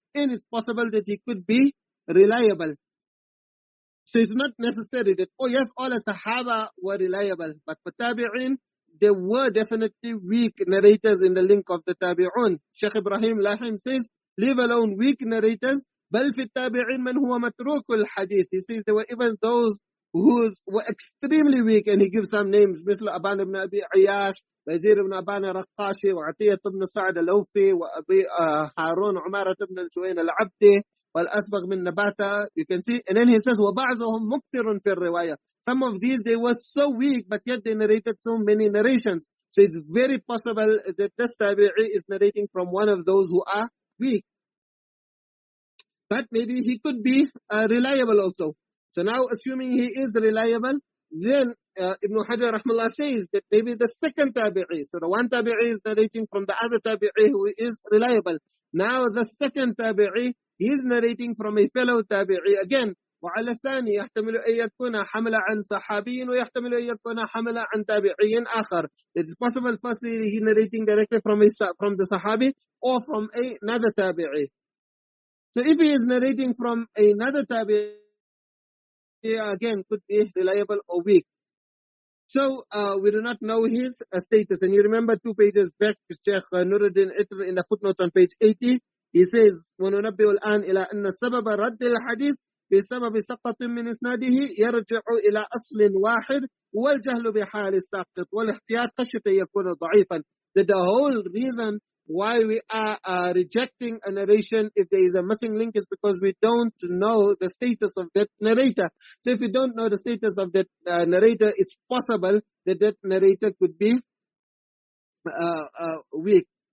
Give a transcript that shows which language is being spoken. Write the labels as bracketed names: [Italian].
[English] And it's possible that he could be reliable. So it's not necessary that, oh yes, all the Sahaba were reliable, but for Tabi'in, there were definitely weak narrators in the link of the Tabi'un. Sheikh Ibrahim Lahim says, leave alone weak narrators, [Arabic] بل في التابعين من هو متروك الحديث. [English] He says there were even those who were extremely weak, and he gives some names, مثل أبان بن أبي عياش, وزير بن أبان رقاشي, وعطية بن سعد الأوفي, وأبي هارون عمارة بن الجوين العبدي, والأسبغ من نباتة. You can see, and then he says, [Arabic] وبعضهم مكتر في الرواية. [English] Some of these, they were so weak, but yet they narrated so many narrations. So it's very possible that this tabi'i is narrating from one of those who are weak. But maybe he could be reliable also. So now, assuming he is reliable, then Ibn Hajar rahmallah says that maybe the second tabi'i, so the one tabi'i is narrating from the other tabi'i who is reliable. Now the second tabi'i, he is narrating from a fellow tabi'i again. [Arabic] وعلى الثاني يحتمل أن يكون حمل عن صحابي ويحتمل أن يكون حمل عن تابعي آخر. [English] It's possible firstly he narrating directly from the Sahabi or from another tabi'i. So if he is narrating from another tabi'i, again could be reliable or weak. So we do not know his status. And you remember 2 pages back, Sheikh Nuruddin Itr in the footnote on page 80, he says, [Arabic] وَنُنَبِّهُ الْآنِ إِلَىٰ أَنَّ سَبَبَ رَدِّ الْحَدِيثِ بسبب سقط من إسناده يرجع إلى أصل واحد والجهل بحال الساقط والاحتياط خشية أن يكون ضعيفا. [English] That the whole reason why we are rejecting a narration if there is a missing link is because we don't know the status of that narrator. So if we don't know the status of that narrator, it's possible that that narrator could be weak.